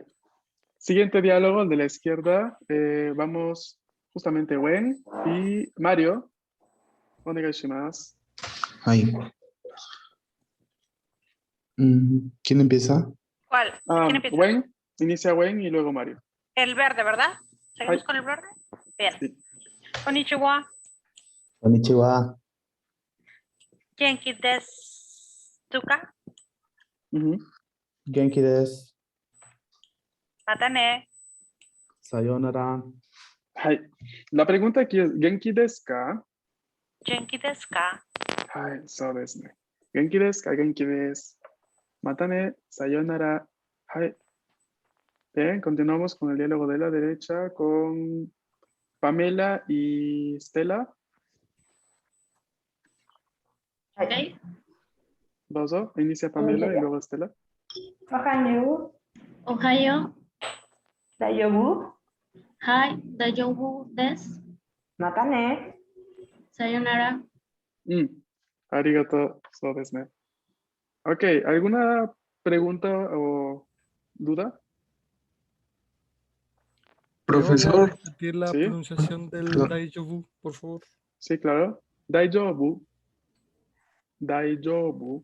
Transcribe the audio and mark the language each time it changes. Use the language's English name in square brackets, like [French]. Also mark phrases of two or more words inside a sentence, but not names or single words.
[Spanish] Siguiente diálogo, el de la izquierda. Vamos justamente Wen y Mario. Onegaishimasu. Ay. ¿Quién empieza? ¿Cuál? ¿Quién empieza? Wen, inicia Wen y luego Mario. El verde, ¿verdad? ¿Seguimos Ay. con el verde? Bien. Sí. [Japanese] Konnichiwa. Konnichiwa. 元気ですか? Ujú. 元気です. Matane. Sayonara. [Spanish] Hi. La pregunta aquí es, [Japanese] 元気ですか? 元気ですか? はい、そうですね. 元気ですか、元気です。またね、さようなら. Hi. [Spanish] Bien, continuamos con el diálogo de la derecha con Pamela y Stella. Ok. Dozo, inicia Pamela y luego Stella. [Japanese] Ohanyo, Ohayo. Dayobu, Hi. 大丈夫です. Matane. Sayonara. ありがとう、そうですね. [Spanish] Ok, ¿alguna pregunta o duda? ¿Profesor? ¿Repetir la ¿Sí? pronunciación del Perdón. Daijoubu, por favor? Sí, claro. [Japanese] 大丈夫。大丈夫.